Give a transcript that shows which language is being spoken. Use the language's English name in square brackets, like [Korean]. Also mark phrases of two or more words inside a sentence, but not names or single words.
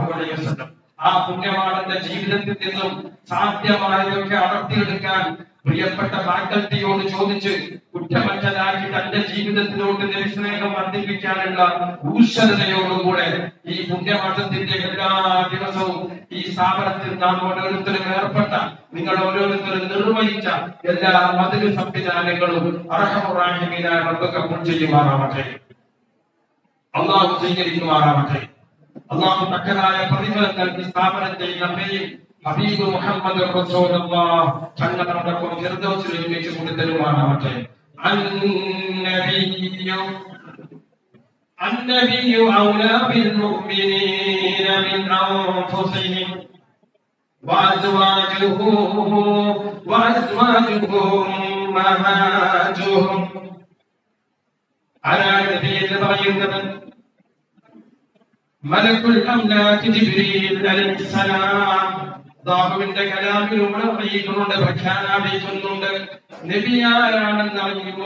[Arabic] عليه وسلم [Malayalam] ആ പുണ്യവാളന്റെ ജീവിതത്തിൽ നിന്നും സാധ്യമായതൊക്കെ അടർത്തിയെടുക്കാൻ പ്രിയപ്പെട്ട ഫാക്കൽറ്റിയോട് ചോദിച്ച് കുറ്റമറ്റതാക്കി തന്റെ ജീവിതത്തിലോട്ട് സ്നേഹം വർദ്ധിപ്പിക്കാനുള്ള ഊർജ്ജതയോടുകൂടെ ഈ പുണ്യമാസത്തിന്റെ എല്ലാ ദിവസവും ഈ സ്ഥാപനത്തിൽ നാം ഓരോരുത്തരും ഏർപ്പെട്ട നിങ്ങൾ ഓരോരുത്തരും നിർവഹിച്ച എല്ലാ മതിൽ സംവിധാനങ്ങളും അർഹമുറാഹിമീനായ റബ്ബ് കബൂൽ ചെയ്യുമാറാവട്ടെ. അല്ലാഹു സ്വീകരിക്കുമാറാവട്ടെ. അല്ലാഹു തക്കതായ പ്രതിഫലം നൽകി സ്ഥാപനത്തെയും നമ്മെയും ഹബീബ് മുഹമ്മദ് റസൂലുള്ളാഹ് തങ്ങളോടൊപ്പം ഫിർദൗസിൽ ഒരുമിച്ച് കൊണ്ടുതരുമാറാവട്ടെ. [Arabic] النبي أولى بالمؤمنين من أنفسهم وأزواجه ഉമ്മഹാതുഹും. [Malayalam] ആരാണ് നബി എന്ന് പറയുന്നത്? [Arabic] ملك الأملاك جبريل عليه السلام. [Malayalam] അല്ലാഹുവിന്റെ കലാമിലൂടെ അറിയിക്കുന്നുണ്ട്, പ്രഖ്യാപിക്കുന്നുണ്ട്. നബി ആരാണെന്ന് അറിയുമോ?